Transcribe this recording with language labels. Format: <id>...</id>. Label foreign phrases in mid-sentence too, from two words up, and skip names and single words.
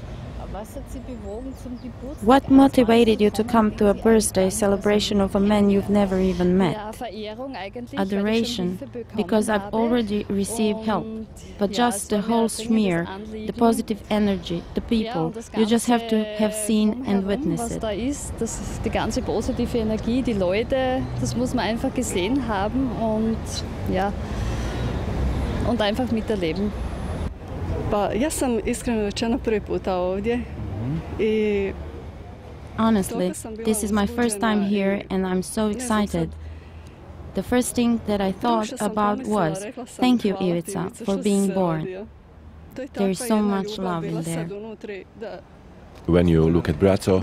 <en>What motivated you to come to a birthday celebration of a man you've never even met? Adoration, because I've already received help. But just the whole smear, the positive energy, the people, you just have to have seen and witnessed it.</en> <de>Die ganze positive Energie, die Leute, das muss man einfach gesehen haben und ja, und einfach miterleben.</de> <hr>Ja sam iskreno rečeno prvi puta ovdje.</hr> <en>Honestly, this is my first time here and I'm so excited. The first thing that I thought about was, thank you, Ivica, for being born. There is so much love in there. When you look at Braco,</en>